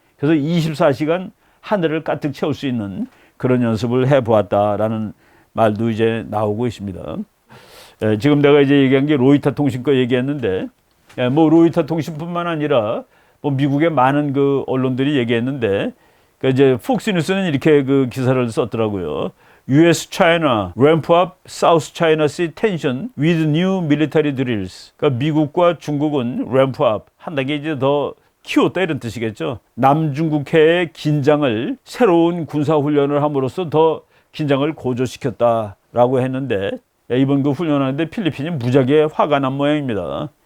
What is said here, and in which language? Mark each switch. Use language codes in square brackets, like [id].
[ko] 그래서 24시간 하늘을 가득 채울 수 있는 그런 연습을 해보았다라는 말도 이제 나오고 있습니다. 지금 내가 이제 얘기한 게 로이터 통신 거 얘기했는데, 뭐 로이터 통신뿐만 아니라 뭐 미국의 많은 그 언론들이 얘기했는데, 그 이제 폭스뉴스는 이렇게 그 기사를 썼더라고요. [en] U.S.-China ramp up South China Sea tension with new military drills. [ko] 그러니까 미국과 중국은 [en] ramp up [ko] 한 단계 이제 더 키웠다 이런 뜻이겠죠. 남중국해의 긴장을 새로운 군사 훈련을 함으로써 더 긴장을 고조시켰다라고 했는데, 이번 그 훈련하는데 필리핀이 무지하게 화가 난 모양입니다.